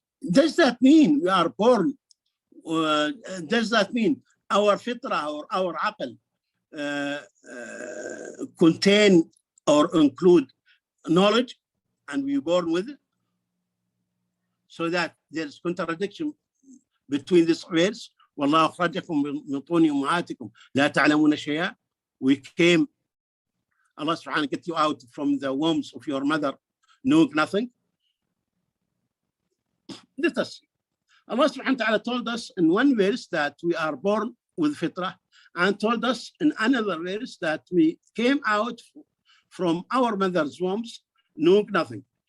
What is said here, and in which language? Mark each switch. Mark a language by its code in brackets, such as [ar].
[en] Does that mean we are born? Does that mean our fitrah or our aql contain or include knowledge and we born with it? So that there's contradiction between this verse. [ar] والله أخرجكم من بطون أمهاتكم لا تعلمون شيئا. [en] We came, Allah subhanahu wa ta'ala get you out from the wombs of your mother knowing nothing. Let us see. Allah subhanahu wa ta'ala told us in one verse that we are born with fitrah, and told us in another verse that we came out from our mother's wombs knowing nothing.